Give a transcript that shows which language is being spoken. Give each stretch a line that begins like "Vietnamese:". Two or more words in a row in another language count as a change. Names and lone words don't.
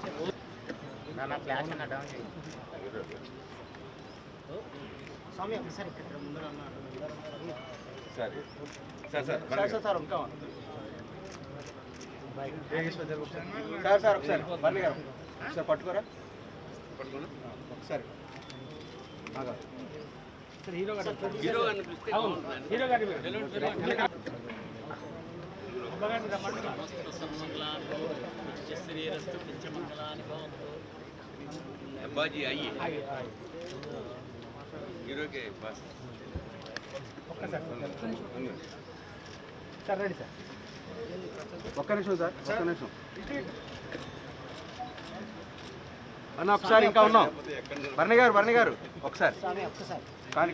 Telugu: స్వామి ఒకసారి ఇక్కడ ముందర సార్ ఒకసారి బర్లీ గారు ఒకసారి పట్టుకోరా ఒకసారి
Hindi: अब्बाजी आइए हीरो के पास
Telugu: సార్ రెడీ సార్ ఒక్క నిమిషం సార్ ఒక్క నిమిషం అన్న ఒకసారి ఇంకా ఉన్నాం భరణి గారు ఒకసారి స్వామి ఒక్కసారి కానీ